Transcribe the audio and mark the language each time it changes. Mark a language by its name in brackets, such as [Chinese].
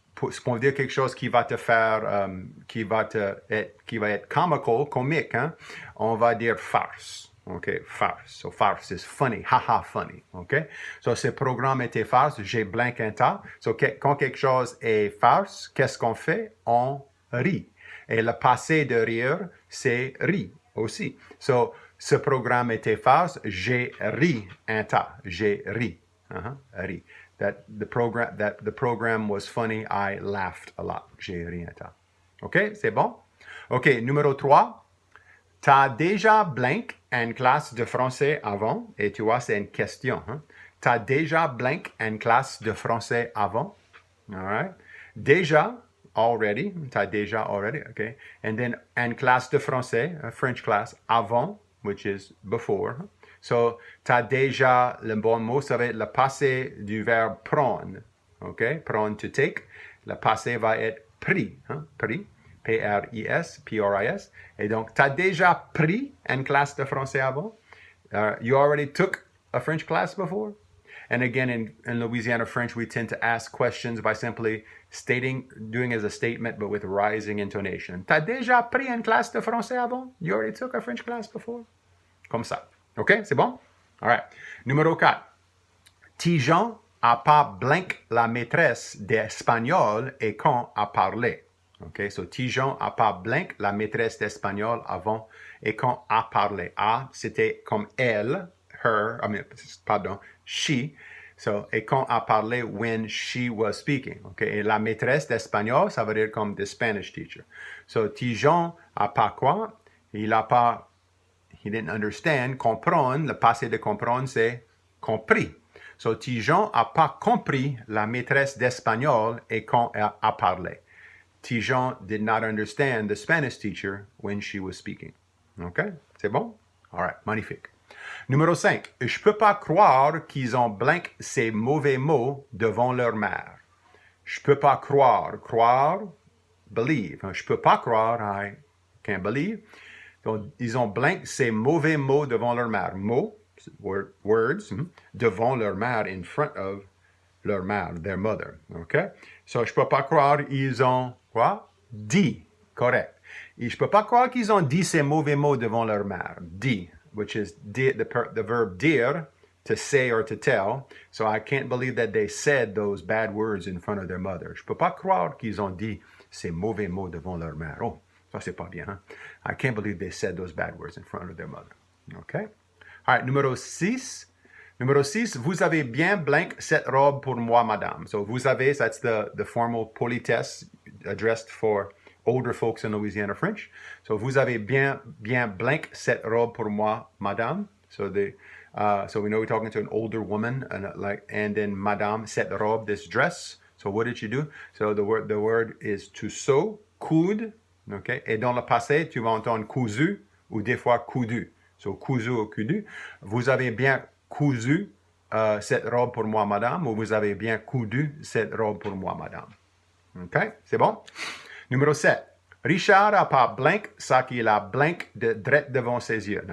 [French] Ce qu'on veut dire quelque chose qui va te faire, qui va être comique, hein? On va dire farce, OK? Farce. [English] So farce is funny, haha funny, OK? [French] So ce programme était farce, j'ai blank un tas. So quand quelque chose est farce, qu'est-ce qu'on fait? On rit. Et le passé de rire, c'est ri aussi. So, ce programme était farce, j'ai ri un tas. J'ai ri. Ri. [English] That the program was funny, I laughed a lot. [French] J'ai ri un tas. OK, c'est bon? OK, numéro 3. T'as déjà blank une classe de français avant? Et tu vois, c'est une question. Hein? T'as déjà blank une classe de français avant? [English] All right. Déjà, already. [French] T'as déjà [English] already, okay. And then [French] une classe de français, [English] a French class, avant, which is before. [French] So, t'as déjà, le bon mot, ça va être le passé du verbe prendre. OK? Prendre, [English] to take. [French] Le passé va être pris. Hein? Pris. P-R-I-S, P-R-I-S. Et donc, t'as déjà pris une classe de français avant? [English] You already took a French class before? And again, in Louisiana French, we tend to ask questions by simply doing as a statement, but with rising intonation. [French] T'as déjà pris une classe de français avant? [English] You already took a French class before? [French] Comme ça. OK? C'est bon? All right. Numéro 4. Tijan a pas blank la maîtresse d'espagnol et quand a parlé. OK? So, Tijan a pas blank la maîtresse d'espagnol avant et quand a parlé. A, c'était comme elle, her, she. [English] So, [French] et quand a parlé [English] when she was speaking. Okay? [French] Et la maîtresse d'espagnol, ça veut dire comme [English] the Spanish teacher. [French] So, Tijan a pas quoi? [English] He didn't understand. [French] Comprendre, le passé de comprendre, c'est compris. So, Tijan a pas compris la maîtresse d'espagnol et quand elle a parlé. [English] Tijan did not understand the Spanish teacher when she was speaking. [French] OK? C'est bon? All right. Magnifique. Numéro 5. Je peux pas croire qu'ils ont blank ces mauvais mots devant leur mère. Je peux pas croire. Croire, believe. Je peux pas croire, [English] I can't believe. [French] Donc, ils ont blank ces mauvais mots devant leur mère. Mots, words, devant leur mère, [English] in front of [French] leur mère, their mother. OK? So, je peux pas croire ils ont, quoi? Dit. Correct. Et je peux pas croire qu'ils ont dit ces mauvais mots devant leur mère. [English] Dit, which is the verb dire, to say or to tell. So I can't believe that they said those bad words in front of their mother. [French] Je peux pas croire qu'ils ont dit ces mauvais mots devant leur mère. Oh, ça c'est pas bien, hein? [English] I can't believe they said those bad words in front of their mother. Okay? All right, numéro 6. [French] Numéro 6, vous avez bien blank cette robe pour moi, madame. [English] So vous avez, that's the formal politesse addressed for older folks in Louisiana French. [French] So vous avez bien blank cette robe pour moi, madame. [English] So so we know we're talking to an older woman, and then madame [French] cette robe, [English] this dress. So what did you do? So the word is to sew, coudre, okay? [French] Et dans le passé, tu vas entendre cousu ou des fois coudu. So cousu ou coudu. Vous avez bien cousu cette robe pour moi, madame, ou vous avez bien coudu cette robe pour moi, madame. OK? C'est bon? Numéro 7. Richard a pas blank ça qu'il a blank de drette devant ses yeux.